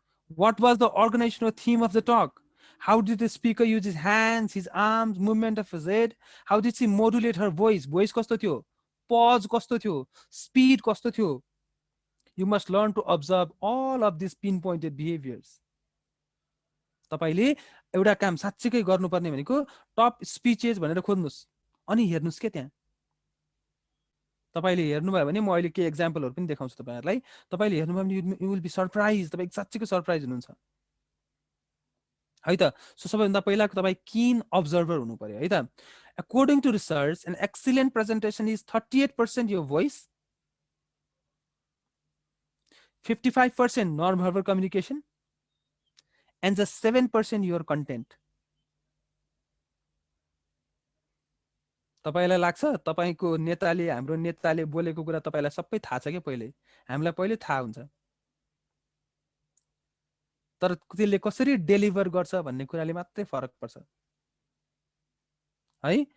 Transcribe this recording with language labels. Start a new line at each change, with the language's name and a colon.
English: What was the organizational theme of the talk? How did the speaker use his hands, his arms, movement of his head? How did she modulate her voice?
Nepali: Voice कस्तो थियो? Pause कस्तो थियो? Speed कस्तो थियो?
English: You must learn to observe all of these pinpointed behaviors.
Nepali: तपाईले एउटा काम साच्चै गर्नुपर्ने भनेको टप स्पिचेस भनेर खोज्नुस् अनि हेर्नुस् के त्यहाँ। तपाईले हेर्नुभयो भने म अहिले के एक्जाम्पलहरु पनि देखाउँछु तपाईहरुलाई। तपाईले हेर्नुभयो भने
English: you will be surprise,
Nepali: तपाई साच्चैको सरप्राइज हुनुहुन्छ। है त। सो सबैभन्दा पहिला तपाईँ किन अब्जर्भर हुनु पर्यो है त।
English: According to research, an excellent presentation is 38% your voice, 55% non-verbal communication, and just 7% your content.
Nepali: तपाईलाई लाग्छ तपाईको नेताले हाम्रो नेताले बोलेको कुरा तपाईलाई सबै थाहा छ के पहिले, हामीलाई पहिले थाहा हुन्छ, तर त्यसले कसरी डेलिभर गर्छ भन्ने कुराले मात्रै फरक पर्छ है।